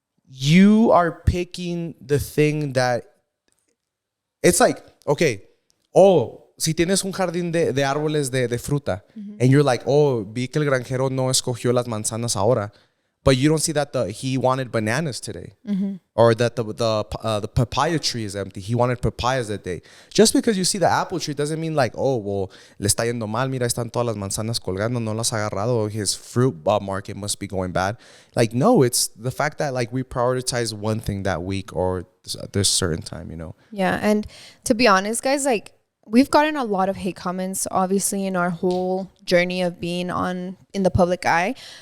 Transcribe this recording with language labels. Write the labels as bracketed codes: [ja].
[en] You are picking the thing that, it's like, okay, oh, [es] si tienes un jardín de árboles de fruta, [en] and you're like, oh, [es] vi que el granjero no escogió las manzanas ahora. [en] But you don't see that he wanted bananas today, or that the papaya tree is empty. He wanted papayas that day. Just because you see the apple tree doesn't mean like, oh, well, [es] le está yendo mal. Mira, están todas las manzanas colgando, no las ha agarrado. [en] His fruit market must be going bad. Like, no, it's the fact that like we prioritize one thing that week or this certain time, you know? Yeah, and to be honest, guys, like we've gotten a lot of hate comments, obviously, in our whole journey of being in the public eye.